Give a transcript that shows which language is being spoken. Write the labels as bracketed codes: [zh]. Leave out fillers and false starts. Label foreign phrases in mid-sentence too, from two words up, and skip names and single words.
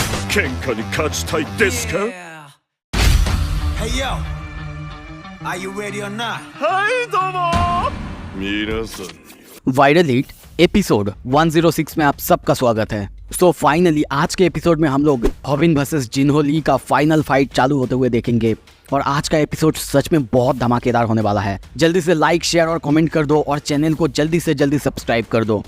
[ja] 喧嘩に勝ちたいですか？ [en] Hey yo, are you ready or not? [ja] はいどうも皆さんに [hi] वायरल हिट एपिसोड 106 में आप सबका स्वागत है। [en] so finally [hi] आज के एपिसोड में हम लोग हॉबिन वर्सेस जिन्हो ली का [en] final fight [hi] चालू होते हुए देखेंगे और आज का एपिसोड सच में बहुत धमाकेदार होने वाला है। जल्दी से लाइक शेयर और कमेंट कर दो और चैनल को जल्दी से जल्दी सब्सक्राइब कर दो।